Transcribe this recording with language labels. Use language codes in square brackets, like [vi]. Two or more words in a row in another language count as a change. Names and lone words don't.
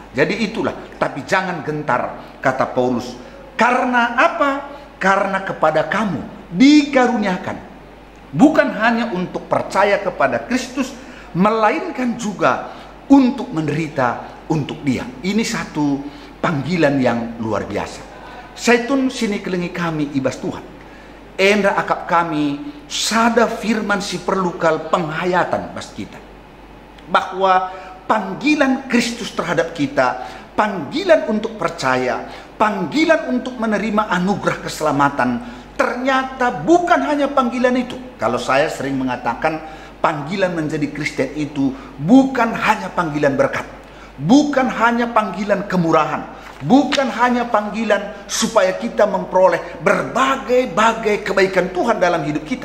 [id] Jadi itulah, tapi jangan gentar, kata Paulus. Karena apa? Karena kepada kamu dikaruniakan bukan hanya untuk percaya kepada Kristus, melainkan juga untuk menderita untuk Dia. Ini satu panggilan yang luar biasa. [btx] Saitun sini kelengi kami ibas Tuhan. Enda akap kami sada firman si perlukal penghayatan bas kita. [id] Bahwa panggilan Kristus terhadap kita, panggilan untuk percaya, panggilan untuk menerima anugerah keselamatan, ternyata bukan hanya panggilan itu. Kalau saya sering mengatakan panggilan menjadi Kristen itu bukan hanya panggilan berkat, bukan hanya panggilan kemurahan, bukan hanya panggilan supaya kita memperoleh berbagai-bagai kebaikan Tuhan dalam hidup kita.